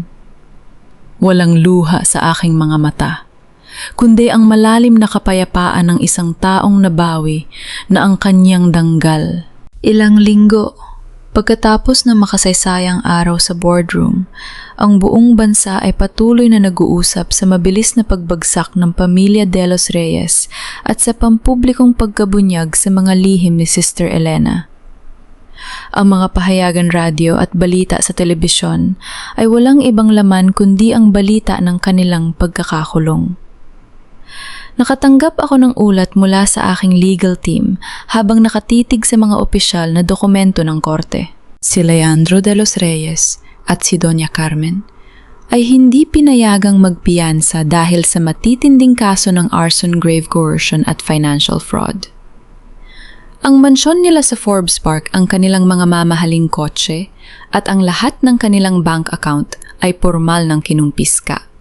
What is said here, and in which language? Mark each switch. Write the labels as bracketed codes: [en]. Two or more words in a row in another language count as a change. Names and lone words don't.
[tl] Walang luha sa aking mga mata, kundi ang malalim na kapayapaan ng isang taong nabawi na ang kanyang danggal. Ilang linggo, pagkatapos ng makasaysayang araw sa boardroom, ang buong bansa ay patuloy na nag-uusap sa mabilis na pagbagsak ng pamilya de los Reyes at sa pampublikong pagkabunyag sa mga lihim ni Sister Elena. Ang mga pahayagan radyo at balita sa telebisyon ay walang ibang laman kundi ang balita ng kanilang pagkakakulong. Nakatanggap ako ng ulat mula sa aking [en] legal team [tl] habang nakatitig sa mga opisyal na dokumento ng korte. Si Leandro de los Reyes at si Doña Carmen ay hindi pinayagang magpiyansa dahil sa matitinding kaso ng arson, [en] grave coercion [tl] at [en] financial fraud. [tl] Ang mansyon nila sa Forbes Park, ang kanilang mga mamahaling kotse at ang lahat ng kanilang [en] bank account [tl] ay pormal ng kinumpiska.